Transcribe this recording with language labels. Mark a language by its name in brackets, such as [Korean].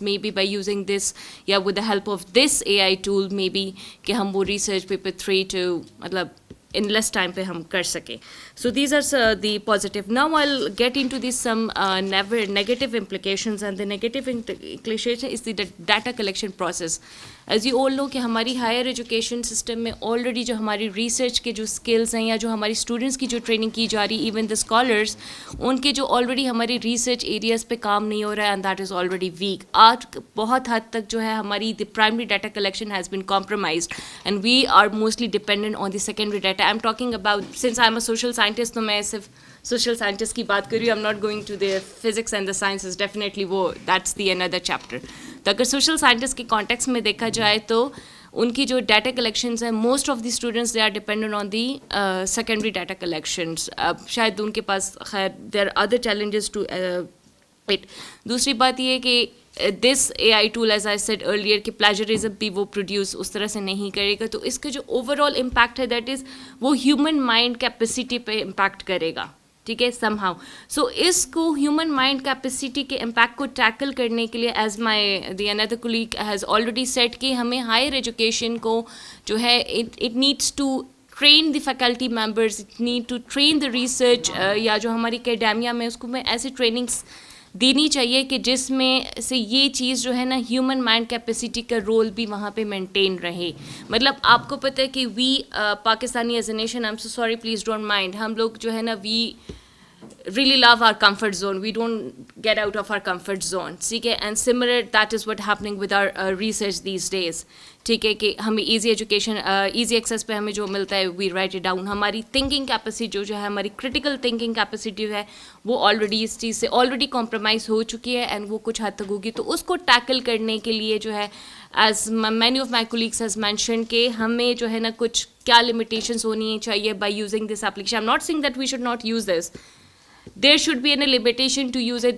[English] Maybe by using this, yeah, with the help of this AI tool, maybe [Hindi] कि हम वो research paper 3 to मतलब in less time पे हम कर सकें. [English] So these are the positive. Now I'll get into these some negative implications, and the negative implication is the data collection process. As you all know [Hindi] कि हमारी higher education system में already जो हमारी research के जो skills हैं, या जो हमारी students की जो training की जा रही, even the scholars, उनके जो already हमारी research areas पे काम नहीं हो रहा है, [English] and that is already weak. [Hindi] आज बहुत हद तक जो है हमारी [English] the primary data collection has been compromised, and we are mostly dependent on the secondary data. I'm talking about, since I'm a social scientist, [Hindi] तो मैं सिर्फ social scientist की बात कर रही हूँ. [English] I'm not going to the physics and the sciences, definitely वो, that's the another chapter. [Hindi] तो अगर social scientist के context में देखा जाए तो उनकी जो data collections हैं, [English] most of the students they are dependent on the secondary data collections. [Hindi] अब शायद उनके पास खैर [English] there are other challenges to it. [Hindi] दूसरी बात ये है कि [English] this AI tool, as I said earlier, [Hindi] कि plagiarism भी वो produce उस तरह से नहीं करेगा, तो इसका जो overall impact है, that is वो human mind capacity पे impact करेगा, ठीक है, somehow. So इसको human mind capacity के impact को tackle करने के लिए, as the another colleague has already said, कि हमें higher education को जो है it needs to train the faculty members, it need to train the research, या जो हमारी academia में उसको में ऐसे trainings देनी चाहिए कि जिसमें से ये चीज़ जो है ना, ह्यूमन माइंड कैपेसिटी का रोल भी वहाँ पे मेंटेन रहे. मतलब आपको पता है कि [English] we Pakistani as a nation, I am so sorry, please don't mind, [Hindi] हम लोग जो है ना, [English] We really love our comfort zone. We don't get out of our comfort zone. [Hindi] ठीक है, [English] and similar that is what happening with our research these days. [Hindi] ठीक है कि हमें easy education, easy access पे हमें जो मिलता है, [English] we write it down. [Hindi] हमारी thinking capacity जो है, हमारी critical thinking capacity है, वो already इस चीज़ से already compromise हो चुकी है, and वो कुछ हद तक होगी. तो उसको tackle करने के लिए जो है, as many of my colleagues has mentioned, कि हमें जो है ना कुछ क्या limitations होनी चाहिए by using this application. [English] I'm not saying that we should not use this. There should be a limitation to use it.